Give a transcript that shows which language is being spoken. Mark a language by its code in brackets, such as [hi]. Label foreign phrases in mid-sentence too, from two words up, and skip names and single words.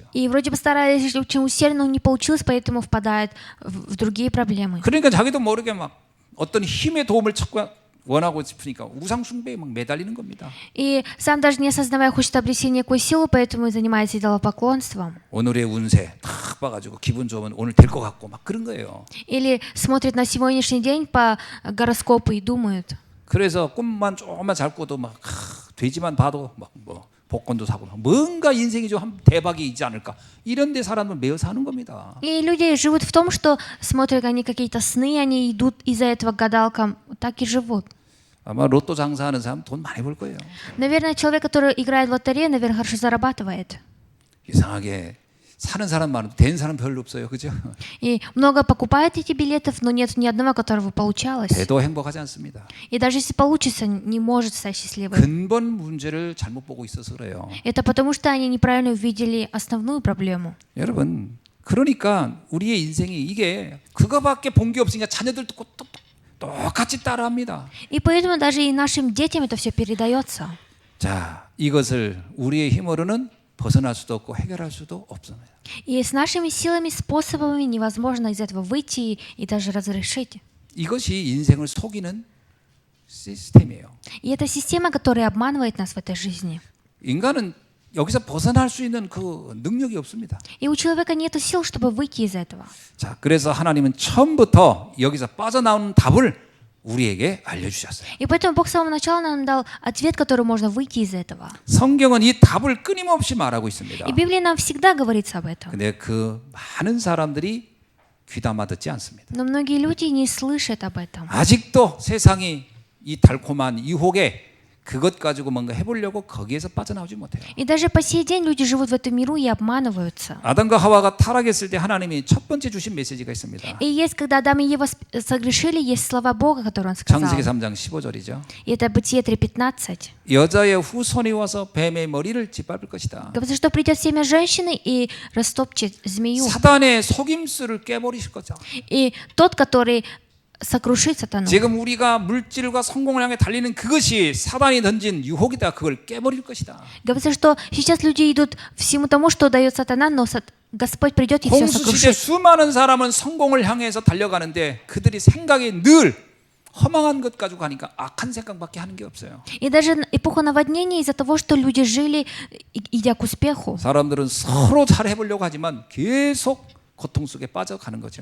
[ru] И вроде бы старались очень усердно, но не получилось, поэтому впадают в другие проблемы. [ko] 그러니까 자기도 모르게 막 어떤 힘의 도움을 찾고 원하고 싶으니까 우상 숭배에 막 매달리는 겁니다. [ru] И сам даже не осознавая, хочет обрести некую силу, поэтому занимается идолопоклонством. [ko] 오늘의 운세 탁 봐가지고 기분 좋으면 오늘 될 것 같고 막 그런 거예요. [ru] Или смотрит на сегодняшний день по гороскопу и думают. [ko] 그래서 꿈만 조금만 잘 꿔도 막 돼지만 봐도 막 뭐 복권도 사고 뭔가 인생이 좀 대박이 있지 않을까 이런 데 사람을 매여 사는 겁니다. [ru] И люди живут в том, что смотрят они какие-то сны, они идут из-за этого к гадалкам, так и живут. [ko] 아마 로또 장사하는 사람 돈 많이 벌 거예요. [ru] Наверное, человек, который играет в лотерею, наверное, хорошо зарабатывает. [ko] 이상하게 사는 사람 많은데 된 사람 별로 없어요. 그죠? [ru] И много покупает эти билетов, но нет ни одного, которого получалось. [ko] 돼도 행복하지 않습니다. [ru] И даже если получится, не может стать счастливым. [ko] 근본 문제를 잘못 보고 있어서 그래요. [ru] Это потому, что они неправильно увидели основную проблему. [ko] 여러분, 그러니까 우리의 인생이 이게 그거밖에 본 게 없으니까 자녀들도 똑같이 따라합니다. [ru] И поэтому даже и нашим детям это все передается. [ko] 자, 이것을 우리의 힘으로는 벗어날 수도 없고 해결할 수도 없습니다. [ru] И с нашими силами, способами невозможно из этого выйти и даже разрешить. [ko] 이것이 인생을 속이는 시스템이에요. [ru] И это система, которая обманывает нас в этой жизни. [ko] 인간은 여기서 벗어날 수 있는 그 능력이 없습니다. [ru] И у человека нет сил, чтобы выйти из этого. [ko] 자, 그래서 하나님은 처음부터 여기서 빠져나오는 답을 우리에게 알려주셨어요. [ru] И поэтому Бог с самого начала нам дал ответ, который можно выйти из этого. [ko] 성경은 이 답을 끊임없이 말하고 있습니다. [ru] И Библия нам всегда говорится об этом. [ko] 근데 그 많은 사람들이 귀담아 듣지 않습니다. [ru] Но многие люди не слышат об этом. [ko] 아직도 세상이 이 달콤한 유혹에 그것 가지고 뭔가 해보려고 거기에서 빠져나오지 못해요. [ru] И даже по сей день люди живут в этом миру и обманываются. [ko] 아담과 하와가 타락했을 때 하나님이 첫 번째 주신 메시지가 있습니다. [ru] И есть, когда Адам и Ева согрешили, есть слова Бога, которые Он сказал. [ko] 창세기 3장 15절이죠. [ru] И это Бытие 3:15. [ko] 여자의 후손이 와서 뱀의 머리를 짓밟을 것이다. [ru] Говорится, что придет семя женщины и растопчет змею. [ko] 사단의 속임수를 깨버리실 거죠. [ru] И тот, который сокрушит сатану. [ko] 지금 우리가 물질과 성공을 향해 달리는 그것이 사단이 던진 유혹이다. 그걸 깨버릴 것이다. [ru] Говорится, что сейчас люди идут всему тому, что дает сатана, но Господь придет и все [ko] 홍수 시대 [ru] сокрушит. [ko] 수많은 사람은 성공을 향해서 달려가는데 그들이 생각이 늘 허망한 것 가지고 가니까 악한 생각밖에 하는 게 없어요. [ru] И даже эпоха наводнения из-за того, что люди жили, идя к успеху. [ko] 사람들은 서로 잘 해보려고 하지만 계속 고통 속에 빠져가는 거죠.